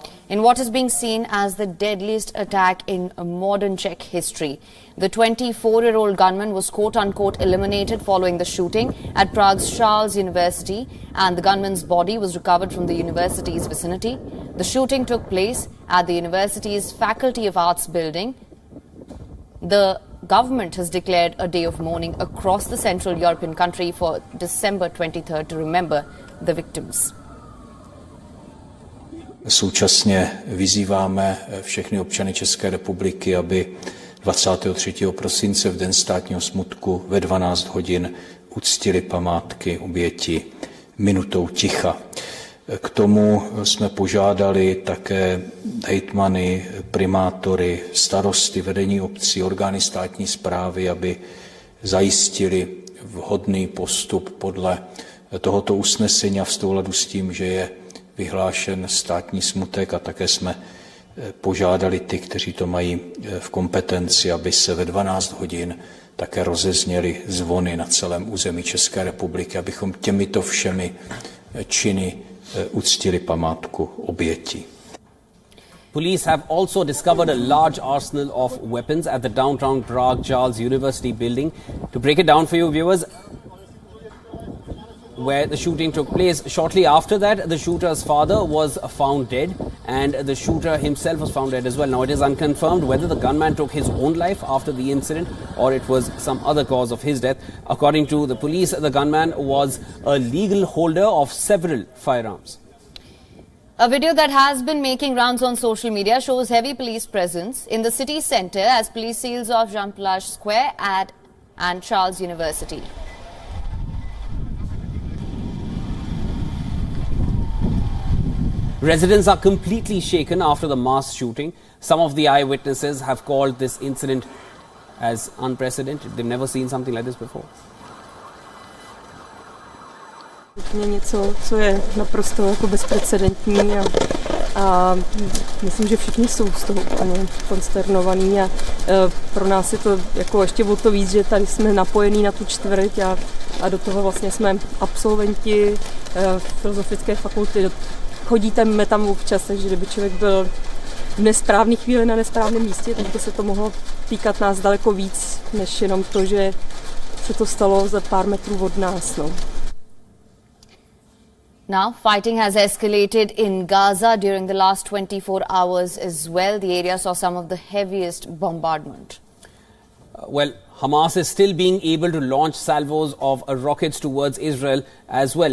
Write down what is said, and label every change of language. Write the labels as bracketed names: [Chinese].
[English] In what is being seen as the deadliest attack in modern Czech history, the 24-year-old gunman was quote-unquote eliminated following the shooting at Prague's Charles University, and the gunman's body was recovered from the university's vicinity. The shooting took place at the university's Faculty of Arts building. The government has declared a day of mourning across the Central European country for December 23rd to remember the victims. [Czech] Současně vyzýváme všechny občany České republiky, aby 23. prosince v den státního smutku ve 12 hodin uctili památky oběti minutou ticha. K tomu jsme požádali také hejtmany, primátory, starosty, vedení obcí, orgány státní správy, aby zajistili vhodný postup podle tohoto usnesení a v souladu s tím, že je vyhlášen státní smutek, a také jsme požádali ty, kteří to mají v kompetenci, aby se ve 12 hodin také rozezněly zvony na celém území České republiky, abychom těmito všemi činy uctili památku obětí. [English] Police have also discovered a large arsenal of weapons at the downtown Prague Charles University building. To break it down for you viewers, where the shooting took place, shortly after that, the shooter's father was found dead and the shooter himself was found dead as well. Now, it is unconfirmed whether the gunman took his own life after the incident or it was some other cause of his death. According to the police, the gunman was a legal holder of several firearms. A video that has been making rounds on social media shows heavy police presence in the city centre as police seals off Jean Plage Square and Charles University. Residents are completely shaken after the mass shooting. Some of the eyewitnesses have called this incident as unprecedented. They've never seen something like this before. [Czech] Něco, co je naprosto jako bezprecedentní a myslím, že všichni jsou z toho úplně konsternovaní a pro nás je to jako ještě o to víc, že tady jsme napojení na tu čtvrť a do toho vlastně jsme absolventi filozofické fakulty. Chodíme tam občas, takže kdyby člověk byl v nesprávné chvíli na nesprávném místě, tak by se to mohlo týkat nás daleko víc, než jenom to, že se to stalo za pár metrů od nás. No. [English] Now, fighting has escalated in Gaza during the last 24 hours as well. The area saw some of the heaviest bombardment. Well, Hamas is still being able to launch salvos of rockets towards Israel as well.